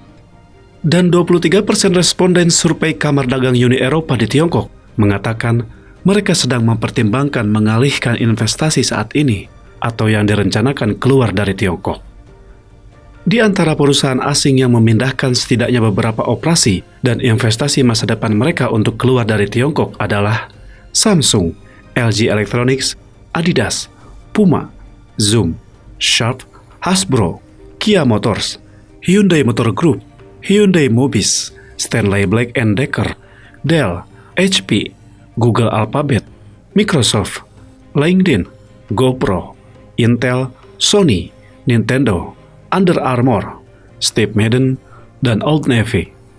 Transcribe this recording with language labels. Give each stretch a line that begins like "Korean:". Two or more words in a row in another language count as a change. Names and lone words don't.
Indonesian: Dan 23% responden survei Kamar Dagang Uni Eropa di Tiongkok mengatakan mereka sedang mempertimbangkan mengalihkan investasi saat ini atau yang direncanakan keluar dari Tiongkok. Di antara perusahaan asing yang memindahkan setidaknya beberapa operasi dan investasi masa depan mereka untuk keluar dari Tiongkok adalah Samsung, LG Electronics, Adidas, Puma, Zoom, Sharp, Hasbro, Kia Motors, Hyundai Motor Group, Hyundai Mobis, Stanley Black & Decker, Dell, HP, Google Alphabet, Microsoft, LinkedIn, GoPro, Intel, Sony, Nintendo, Under Armour, Steve Madden, dan Old Navy.